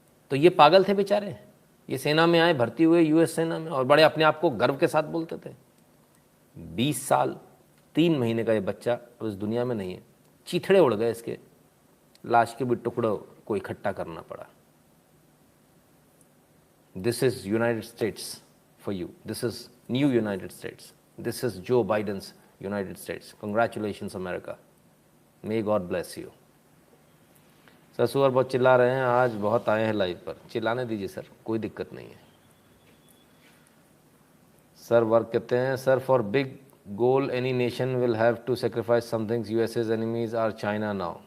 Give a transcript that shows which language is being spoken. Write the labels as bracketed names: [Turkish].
[Hindi] तो ये पागल थे बेचारे, ये सेना में आए, भर्ती हुए यूएस सेना में, और बड़े अपने आप को गर्व के साथ बोलते थे। 20 साल 3 महीने का ये बच्चा उस दुनिया में नहीं है। चीथड़े उड़ गए इसके, लाश के भी टुकड़ों को इकट्ठा करना पड़ा। [English] This is United States for you. This is new United States. This is Joe Biden's United States. Congratulations, America. May God bless you. [Hindi] Sir सुअर बहुत चिल्ला रहे हैं, आज बहुत आए हैं लाइव पर, चिल्लाने दीजिए सर, कोई दिक्कत नहीं है। सर वर्क कहते हैं, [English] Sir for big goal any nation will have to sacrifice something, USA's enemies are China now.